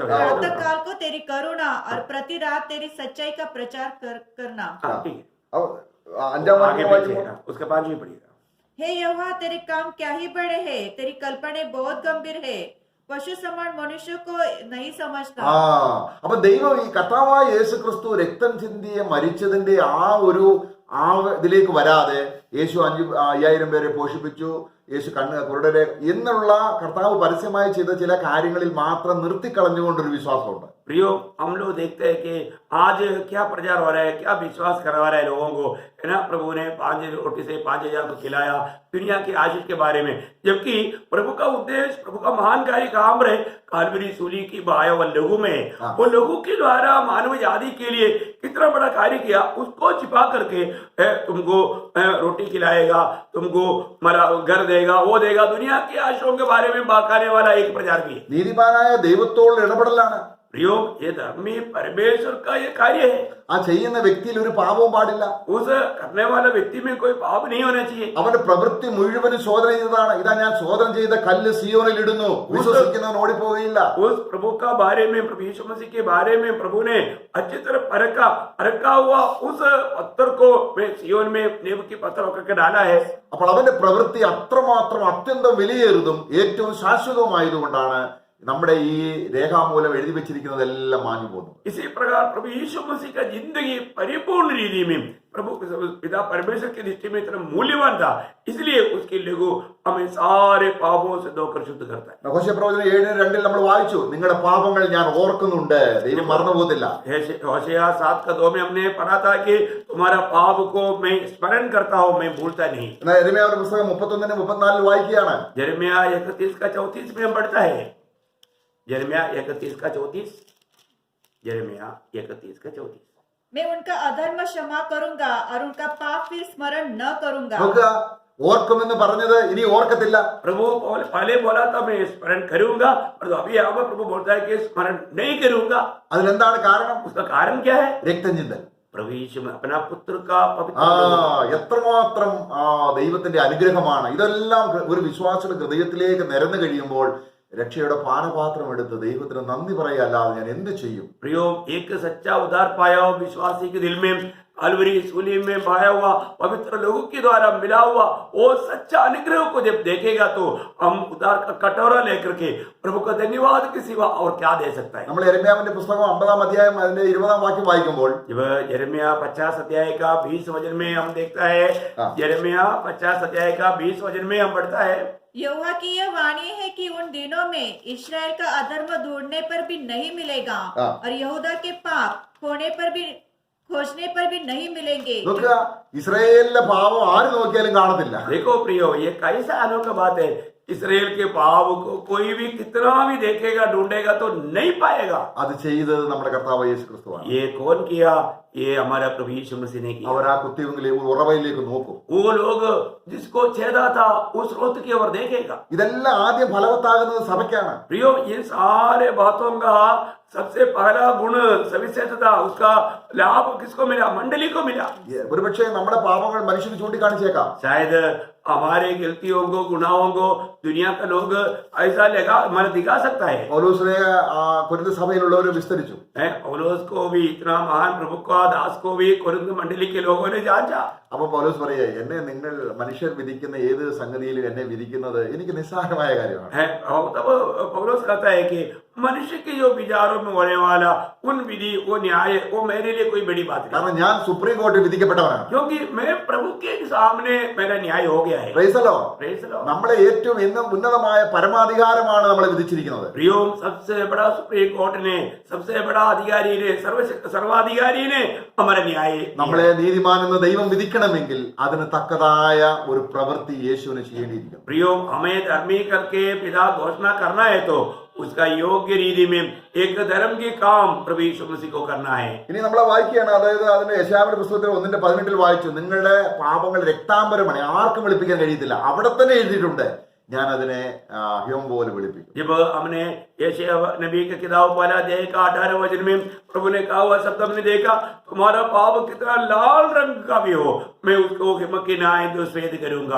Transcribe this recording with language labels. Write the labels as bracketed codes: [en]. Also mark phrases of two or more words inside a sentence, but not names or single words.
[hi] प्रातः काल को तेरी करुणा और प्रति रात तेरी सच्चाई का प्रचार करना। ठीक है, [ml] അഞ്ചാം [hi] आगे [ml] വാക്യം [hi] पीछे, [ml] വായിക്കുമ്പോൾ [hi] उसका 5 भी पढ़िएगा। हे यहोवा तेरे काम क्या ही बड़े हैं, तेरी कल्पना बहुत गंभीर है, पशु समान मनुष्य को नहीं समझता। [ml] അപ്പൊ ദൈവം ഈ കർത്താവായ യേശു ക്രിസ്തു രക്തം ചിന്തിയ മരിച്ചതിന്റെ ഇതിലേക്ക് വരാതെ യേശു 5000 പേരെ പോഷിപ്പിച്ചു, യേശു കുരുടരെ എന്നുള്ള കർത്താവ് പരസ്യമായി ചെയ്ത ചില കാര്യങ്ങളിൽ മാത്രം നിർത്തിക്കളഞ്ഞുകൊണ്ടൊരു വിശ്വാസമുണ്ട്. [hi] प्रियो, हम लोग देखते हैं कि आज क्या प्रचार हो रहा है, क्या विश्वास करवा रहा है लोगों को, है ना। प्रभु ने 5 रोटी से 5000 को खिलाया दुनिया की आशीष के बारे में, जबकि प्रभु का उद्देश्य, प्रभु का महान कार्य काम रहे कालवरी सूली की बहाया हुआ लहू में, वो लहू के द्वारा मानव जाति के लिए कितना बड़ा कार्य किया, उसको छिपा करके तुमको रोटी खिलाएगा, तुमको घर देगा, वो देगा, दुनिया की आशीषों के बारे में बाकाने वाला एक प्रचार भी है। [ml] നീതിമാനായ ദൈവത്തോടുള്ള ഇടപെടലാണ്. [hi] प्रियो ये धर्मी परमेश्वर का ये कार्य है। [ml] ആ ചെയ്യുന്ന വ്യക്തിയിൽ ഒരു പാപവും പാടില്ല. [hi] उस करने वाला व्यक्ति में कोई पाप नहीं होना चाहिए। [ml] അവന്റെ പ്രവൃത്തി മുഴുവനും ശോധന ചെയ്തതാണ്. ഇതാ ഞാൻ ശോധന ചെയ്ത കല്ല് സിയോനിൽ ഇടുന്നു, വിശ്വസിക്കുന്നവൻ ഓടിപ്പോവുകയില്ല. [hi] उस प्रभु का बारे में, प्रभु यीशु मसीह के बारे में प्रभु ने अच्छी तरह परखा हुआ उस पत्थर को मैं सियोन में नींव की पत्थर होकर के डाला है। [ml] അപ്പോൾ അവന്റെ പ്രവൃത്തി അത്രമാത്രം അത്യന്തം വിലയേറിയതും ഏറ്റവും ശാശ്വതവുമായതുകൊണ്ടാണ് നമ്മുടെ ഈ രേഖാമൂലം എഴുതി വെച്ചിരിക്കുന്നതെല്ലാം മാഞ്ഞു പോകുന്നു. [hi] इसी प्रकार प्रभु यीशु मसीह का जिंदगी परिपूर्ण रीति में प्रभु पिता परमेश्वर की दृष्टि में इतना मूल्यवान था, इसलिए उसके लहू हमें सारे पापों से धोकर शुद्ध करता है। [ml] ഹോശേയ പ്രവചനം 7:2 നമ്മൾ വായിച്ചു, നിങ്ങളുടെ പാപങ്ങൾ ഞാൻ ഓർക്കുന്നുണ്ട്, ദൈവം മറന്നുപോകത്തില്ല. [hi] होशेया 7:2 में हमने पढ़ा था कि तुम्हारा पाप को मैं स्मरण करता हूँ, मैं भूलता नहीं। [ml] എന്നാൽ യെരമ്യാവിന്റെ പുസ്തകം 31-34 വായിക്കുകയാണ്. [hi] यिर्मयाह 31:34 में हम पढ़ता है। यिर्मयाह 31:34। यिर्मयाह 31:34। मैं उनका अधर्म क्षमा करूंगा और उनका पाप फिर स्मरण न करूंगा। [ml] നോക്കുക, ഓർക്കുമെന്ന് പറഞ്ഞത് ഇനി ഓർക്കത്തില്ല. [hi] प्रभु पहले बोला था मैं स्मरण करूंगा, और अभी यहाँ पर प्रभु बोलता है कि स्मरण नहीं करूंगा। [ml] അതിലെന്താണ് കാരണം? [hi] उसका कारण क्या है? [ml] രക്തം ചിന്തൽ. [hi] प्रभु यीशु में अपना पुत्र का पवित्र [ml] എത്രമാത്രം ദൈവത്തിന്റെ അനുഗ്രഹമാണ്. ഇതെല്ലാം ഒരു വിശ്വാസിയുടെ ഹൃദയത്തിലേക്ക് നിരന്നു കഴിയുമ്പോൾ രക്ഷയുടെ പാനപാത്രം എടുത്ത് ദൈവത്തിന് നന്ദി പറയല്ലാതെ ഞാൻ എന്ത് ചെയ്യും? [hi] प्रियो, एक सच्चा उद्धार पाया हुआ विश्वासी के दिल में काल्वरी सूली में बहाया हुआ पवित्र लोगों के द्वारा मिला हुआ वो सच्चा अनुग्रह को जब देखेगा तो हम उद्धार का कटोरा लेकर के प्रभु का धन्यवाद के सिवा और क्या दे सकता है। [ml] നമ്മൾ യെരമ്യാവിന്റെ പുസ്തകം 50-ാം അധ്യായം അതിന്റെ 20-ാം വാക്യം വായിക്കുമ്പോൾ [hi] जब यिर्मयाह 50 अध्याय का 20 वचन में हम देखता है, यिर्मयाह 50 अध्याय का 20 वचन में हम पढ़ता है, यहोवा की यह वाणी है कि उन दिनों में इस्राएल का अधर्म ढूंढने पर भी नहीं मिलेगा और यहूदा के पाप खोजने पर भी नहीं मिलेंगे। [ml] നോക്കുക, ഇസ്രായേലിലെ പാപം ആര് നോക്കിയാലും കാണത്തില്ല. [hi] देखो प्रियो, ये कैसा अनोखा बात है। इसराइल के पाप को कोई भी कितना भी देखेगा, ढूंढेगा तो नहीं पाएगा। [ml] അത് ചെയ്തത് നമ്മുടെ കർത്താവ് യേശു ക്രിസ്തുവാണ്. [hi] ये कौन किया? ये हमारा प्रभु यीशु मसीह ने किया। [ml] അവർ ആ കുത്തിയവങ്കിലേക്ക് ഉറവയിലേക്ക് നോക്കും. [hi] वो लोग जिसको छेदा था उस स्रोत की ओर देखेगा। [ml] ഇതെല്ലാം ആദ്യം ഫലവത്താകുന്നത് സഭയ്ക്കാണ്. [hi] प्रियो, ये सारे बातों का सबसे पहला गुण सविशेषता, उसका लाभ किसको मिला? मंडली को मिला। [ml] ഒരുപക്ഷെ നമ്മുടെ പാപങ്ങൾ മനുഷ്യന് ചൂണ്ടിക്കാണിച്ചേക്കാം. [hi] शायद हमारे गलतियों को, गुनाहों को दुनिया का लोग ऐसा हमारे दिखा सकता है। [ml] പൗലോസിനെ കൊരിന്ത് സഭയിലുള്ളവർ വിസ്തരിച്ചു. [hi] पौलुस को भी, इतना महान प्रभु का दास को भी कोरिन्थ मंडली के लोगों ने जांचा। [ml] അപ്പൊ പൗലോസ് പറയുക, എന്നെ നിങ്ങൾ മനുഷ്യർ വിധിക്കുന്ന ഏത് സംഗതിയിലും എന്നെ വിധിക്കുന്നത് എനിക്ക് നിസ്സാരമായ കാര്യമാണ്. [hi] तब पौलुस कहता है कि मनुष्य के जो विचारों में होने वाला उन विधि, वो न्याय, वो मेरे लिए कोई बड़ी बात नहीं, [ml] കാരണം ഞാൻ സുപ്രീം കോടതി വിധിക്കപ്പെട്ടവനാണ്. [hi] क्योंकि मैं प्रभु के सामने मेरा न्याय हो गया है। [en] Praise the Lord. Praise the Lord. [ml] നമ്മളെ ഏറ്റവും ഉന്നതമായ പരമാധികാരമാണ് നമ്മളെ വിധിച്ചിരിക്കുന്നത്. [hi] प्रियो, सबसे बड़ा [en] supreme court [hi] ने, सबसे बड़ा अधिकारी ने, सर्वाधिकारी ने हमारा न्याय, [ml] നമ്മളെ നീതിമാൻ എന്ന് ദൈവം വിധിക്കണമെങ്കിൽ അതിന് തക്കതായ ഒരു പ്രവൃത്തി യേശുവിന് ചെയ്യേണ്ടിയിരിക്കുന്നു. [hi] प्रियो, हमें धर्मी करके पिता घोषणा करना है तो उसका योग्य रीति में एक धर्म के काम प्रभु यीशु मसीह को करना है। [ml] ഇനി നമ്മളെ വായിക്കുകയാണ്, അതായത് അതിന്റെ യെശയ്യാവിന്റെ പുസ്തകത്തിൽ 1:18 വായിച്ചു, നിങ്ങളുടെ പാപങ്ങൾ രക്താംബരമാണ്, ആർക്കും വെളുപ്പിക്കാൻ കഴിയത്തില്ല. അവിടെ തന്നെ എഴുതിയിട്ടുണ്ട്, ഞാൻ അതിനെ ഹിമം പോലെ വെളുപ്പിക്കും. [hi] जब हमने यशायाह नबी की किताब वाला अध्याय का 18 वचन में प्रभु ने कहा हुआ शब्द हमने देखा, तुम्हारा पाप कितना लाल रंग का भी हो मैं उसको हिमक के न्याय से श्वेत करूंगा।